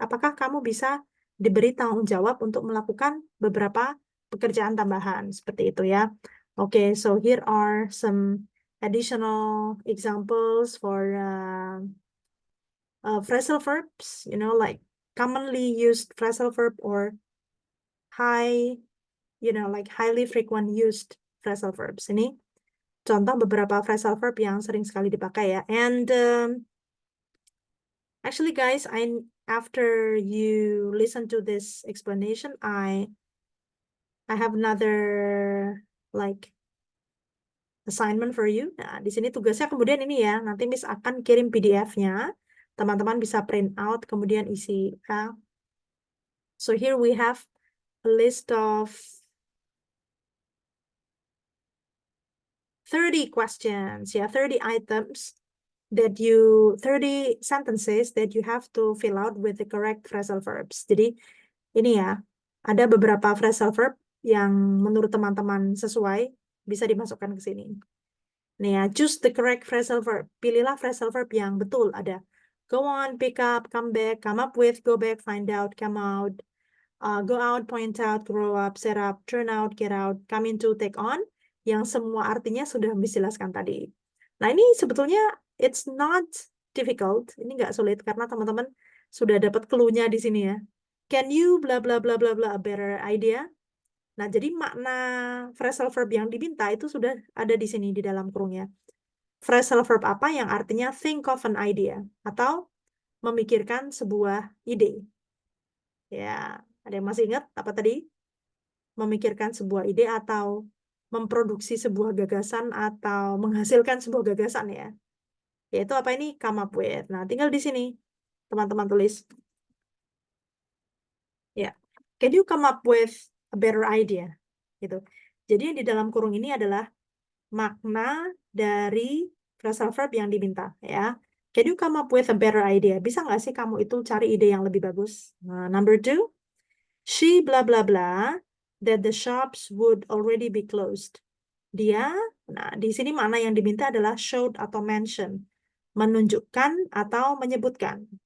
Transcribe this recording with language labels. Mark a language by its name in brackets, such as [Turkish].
[Indonesian] Apakah kamu bisa diberi tanggung jawab untuk melakukan beberapa pekerjaan tambahan seperti itu ya? [English] Okay, so here are some additional examples for phrasal verbs, like commonly used phrasal verb or high, like highly frequent used phrasal verbs. [Indonesian] Ini contoh beberapa phrasal verb yang sering sekali dipakai ya. [English] And actually guys, after you listen to this explanation, I have another like assignment for you. [Indonesian] Nah, di sini tugasnya kemudian ini ya, nanti Miss akan kirim PDF-nya. Teman-teman bisa print out, kemudian isi. [English] So here we have a list of 30 questions, ya, 30 items 30 sentences that you have to fill out with the correct phrasal verbs. [Indonesian] Jadi ini ya, ada beberapa phrasal verb yang menurut teman-teman sesuai, bisa dimasukkan ke sini. Nih ya, [English] choose the correct phrasal verb. [Indonesian] Pilihlah phrasal verb yang betul. Ada go on, pick up, come back, come up with, go back, find out, come out, go out, point out, grow up, set up, turn out, get out, come into, take on, yang semua artinya sudah dijelaskan tadi. Nah, ini sebetulnya [English] it's not difficult. [Indonesian] Ini nggak sulit karena teman-teman sudah dapat clue-nya di sini ya. [English] Can you bla bla bla bla bla a better idea? [Indonesian] Nah, jadi makna phrasal verb yang diminta itu sudah ada di sini di dalam kurungnya. Phrasal verb apa yang artinya [English] think of an idea [Indonesian] atau memikirkan sebuah ide. Ya, ada yang masih ingat apa tadi? Memikirkan sebuah ide atau memproduksi sebuah gagasan atau menghasilkan sebuah gagasan ya. Yaitu apa ini? Come up with. Nah, tinggal di sini teman-teman tulis. Ya. [English] Can you come up with a better idea? [Indonesian] Gitu. Jadi di dalam kurung ini adalah makna dari phrasal verb yang diminta ya. [English] Can you come up with a better idea? [Indonesian] Bisa nggak sih kamu itu cari ide yang lebih bagus? [English] Nah, number 2, she blah blah blah that the shops would already be closed. [Indonesian] Dia, nah di sini makna yang diminta adalah showed atau mention, menunjukkan atau menyebutkan.